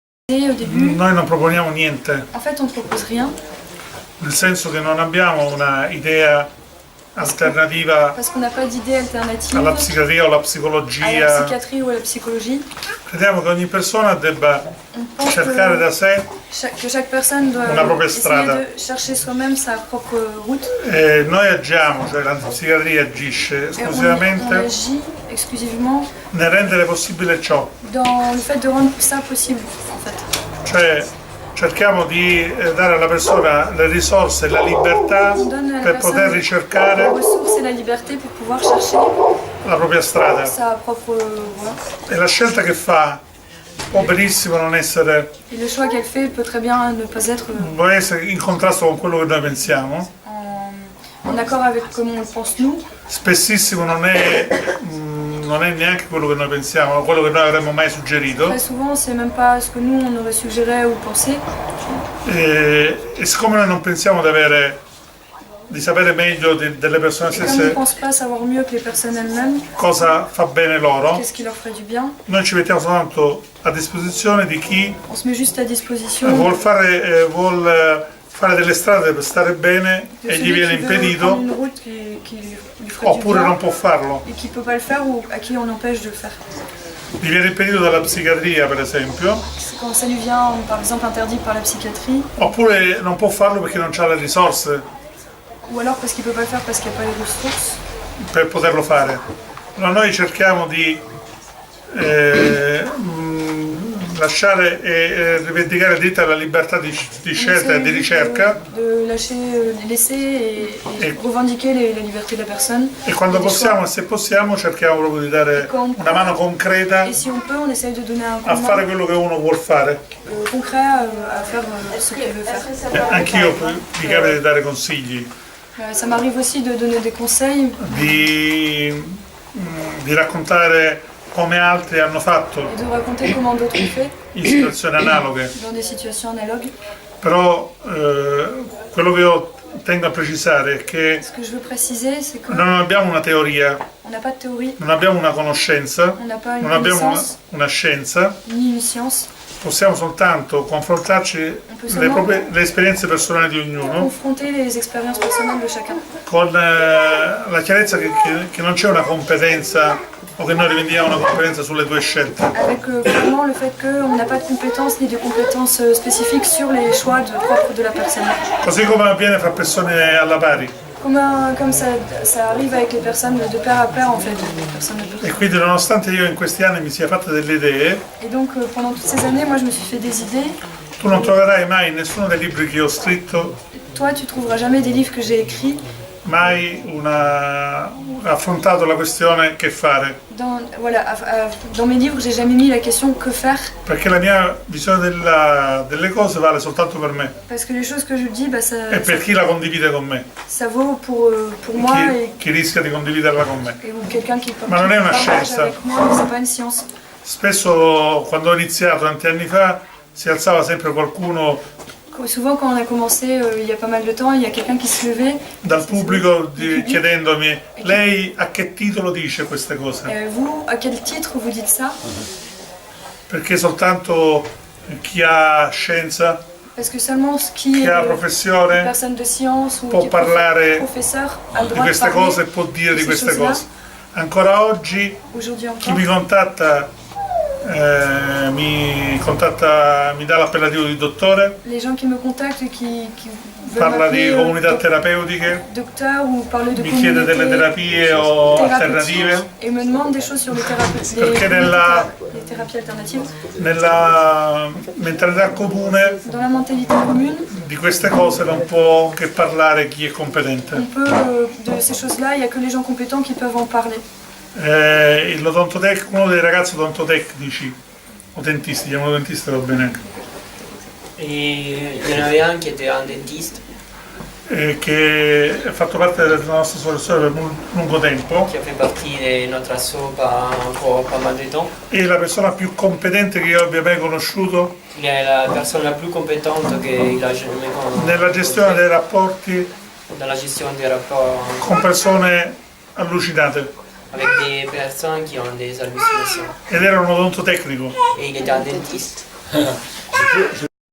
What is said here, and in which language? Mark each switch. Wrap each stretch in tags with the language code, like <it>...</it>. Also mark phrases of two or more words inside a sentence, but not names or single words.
<fr>Au début,</fr> <it>noi non proponiamo niente,</it> <fr>en fait, on ne propose rien</fr> <it>nel senso che non abbiamo una idea alternativa</it> <fr>parce qu'on n'a pas d'idée alternative</fr> <it>alla psichiatria o alla</it> <fr>à la</fr> <it>psicologia.</it> <fr>psychiatrie ou à la psychologie.</fr> <it>Crediamo che ogni persona debba</it> <fr>On pense</fr> <it>cercare da sé</it> <fr>que chaque personne doit</fr> <it>una propria</it> <fr>essayer</fr> <it>strada.</it> <fr>de chercher soi-même sa propre route.</fr> <it>E noi agiamo, cioè la psichiatria agisce</it> <fr>Et on</fr> <it>esclusivamente</it> <fr>agit exclusivement</fr> <it>nel rendere possibile ciò,</it> <fr>dans le fait de rendre ça possible, en fait.</fr> <it>cioè cerchiamo di dare alla persona le risorse e la libertà</it> <fr>On donne à la</fr> <it>per poter</it> <fr>personne</fr> <it>ricercare</it> <fr>les ressources et la liberté pour pouvoir chercher</fr> <it>la propria strada.</it> <fr>sa propre voie.</fr> <it>E la scelta che fa può benissimo non essere,</it> <fr>Et le choix qu'elle fait peut très bien ne pas être</fr> <it>può essere in contrasto con quello che noi pensiamo,</it> <fr>en accord avec comment on le pense nous.</fr> <it>spessissimo non è neanche quello che noi pensiamo, quello che noi avremmo mai suggerito.</it> <fr>Très souvent, c'est même pas ce que nous on aurait suggéré ou pensé.</fr> <it>E siccome noi non pensiamo di sapere meglio delle persone</it> <fr>Et comme on ne</fr> <it>stesse</it> <fr>pense pas savoir mieux que les personnes elles-mêmes,</fr> <it>cosa fa bene loro,</it> <fr>qu'est-ce qui leur ferait du bien,</fr> <it>noi ci mettiamo soltanto a disposizione di chi</it> <fr>on se met juste à disposition</fr> <it>vuol fare delle strade per stare bene</it> <fr>de</fr> <it>e gli</it> <fr>celui</fr> <it>viene</it> <fr>qui veut</fr> <it>impedito,</it> <fr>prendre une route qui lui ferait du</fr> <it>oppure non</it> <fr>bien</fr> <it>può farlo.</it> <fr>et qui ne peut pas le faire ou à qui on empêche de le faire.</fr> <it>Gli viene impedito dalla psichiatria, per esempio,</it> <fr>C'est quand ça lui vient, par exemple, interdit par la psychiatrie,</fr> <it>oppure non può farlo perché non ha le risorse</it> <fr>ou alors parce qu'il ne peut pas le faire parce qu'il n'y a pas les ressources.</fr> <it>per poterlo fare. Allora noi cerchiamo di lasciare e rivendicare il diritto alla libertà di scelta e di ricerca,</it> <fr>De laisser et revendiquer la liberté de la personne.</fr> <it>e quando</it> <fr>et des</fr> <it>possiamo</it> <fr>choix.</fr> <it>e se possiamo cerchiamo proprio di dare una mano concreta</it> <fr>Et si on peut, on essaye de donner un coup</fr> <it>a</it> <fr>de</fr> <it>fare</it> <fr>main</fr> <it>quello che uno vuol fare.</it> <fr>concret à faire ce qu'il veut faire.</fr> <it>Anch'io mi capita di dare consigli,</it> <fr>Ça m'arrive aussi de donner des conseils</fr> <it>di raccontare come altri hanno fatto</it> <fr>et de raconter comment d'autres ont fait</fr> <it>in situazioni analoghe,</it> <fr>dans des situations analogues.</fr> <it>però quello che io tengo a precisare è che</it> <fr>Ce que je veux préciser, c'est qu'on</fr> <it>non abbiamo una teoria,</it> <fr>n'a pas de théorie,</fr> <it>non abbiamo una conoscenza,</it> <fr>on n'a pas une</fr> <it>non abbiamo</it> <fr>connaissance,</fr> <it>una scienza,</it> <fr>ni une science.</fr> <it>possiamo soltanto confrontarci le esperienze personali di ognuno</it> <fr>Confronter les expériences personnelles de chacun.</fr> <it>con la chiarezza che non c'è una competenza o che noi rivendichiamo una competenza sulle tue scelte.</it> <fr>Avec vraiment le fait qu'on n'a pas de compétences ni de compétences spécifiques sur les choix propres de la personne.</fr> <it>Così come avviene fra persone alla pari.</it> <fr>Comme ça arrive avec les personnes de pair à pair en fait, les personnes adultes.</fr> <it>E quindi nonostante io in questi anni mi sia fatta delle idee,</it> <fr>Et donc pendant toutes ces années, moi je me suis fait des idées.</fr> <it>tu non troverai mai in nessuno dei libri che io ho scritto</it> <fr>Toi, tu trouveras jamais des livres que j'ai écrits</fr> <it>mai affrontato la questione che fare,</it> <fr>dans mes livres, j'ai jamais mis la question que faire</fr> <it>perché la mia visione delle cose vale soltanto per me</it> <fr>parce que les choses que je dis,</fr> <it>e per chi la condivide con me,</it> <fr>ça vaut pour moi</fr> <it>chi rischia di condividerla con me.</it> <fr>ou quelqu'un qui</fr> <it>Ma non è una</it> <fr>partage</fr> <it>scienza.</it> <fr>avec moi, mais c'est pas une science.</fr> <it>Spesso quando ho iniziato tanti anni fa si alzava sempre qualcuno</it> <fr>Souvent quand on a commencé il y a pas mal de temps, il y a quelqu'un qui se levait</fr> <it>dal pubblico chiedendomi: lei a che titolo dice queste cose?</it> <fr>vous, à quel titre vous dites ça?</fr> <it>Perché soltanto chi ha scienza,</it> <fr>Parce que seulement qui</fr> <it>chi</it> <fr>est</fr> <it>ha</it> <fr>une</fr> <it>professione</it> <fr>personne de science ou</fr> <it>può</it> <fr>qui est</fr> <it>parlare</it> <fr>professeur a le</fr> <it>di</it> <fr>droit de</fr> <it>queste</it> <fr>parler</fr> <it>cose e può dire</it> <fr>de</fr> <it>di</it> <fr>ces</fr> <it>queste</it> <fr>choses-là.</fr> <it>cose. Ancora oggi</it> <fr>Aujourd'hui</fr> <it>chi</it> <fr>encore,</fr> <it>mi contatta mi dà l'appellativo di dottore,</it> <fr>les gens qui me contactent et qui veulent</fr> <it>parla di</it> <fr>m'appeler</fr> <it>comunità terapeutiche,</it> <fr>docteur ou parler de</fr> <it>mi chiede delle terapie o</it> <fr>thérapeutique</fr> <it>alternative,</it> <fr>et me demande des choses sur les thérapies,</fr> <it>Perché</it> <fr>les thérapies alternatives.</fr> <it>nella mentalità comune</it> <fr>Dans la mentalité commune,</fr> <it>di queste cose non può che parlare chi è competente.</it> <fr>on peut de ces choses-là, il n'y a que les gens compétents qui peuvent en parler.</fr> <it>Uno dei ragazzi odontotecnici o dentisti, chiamano dentista, va bene anche,</it> <fr>Et il y en avait un qui était un dentiste</fr> <it>che ha fatto parte della nostra associazione per lungo tempo,</it> <fr>qui a fait partie de notre asso pour pas mal de temps.</fr> <it>e la persona più competente che io abbia mai conosciuto</it> <fr>Il est la personne la plus compétente qu'il a jamais connue</fr> <it>nella gestione dei rapporti</it> <fr>dans la gestion des rapports</fr> <it>con persone allucinate,</it> <fr>avec des personnes qui ont des hallucinations.</fr> <it>ed era un odontotecnico.</it> <fr>Et il était un dentiste. Je</fr>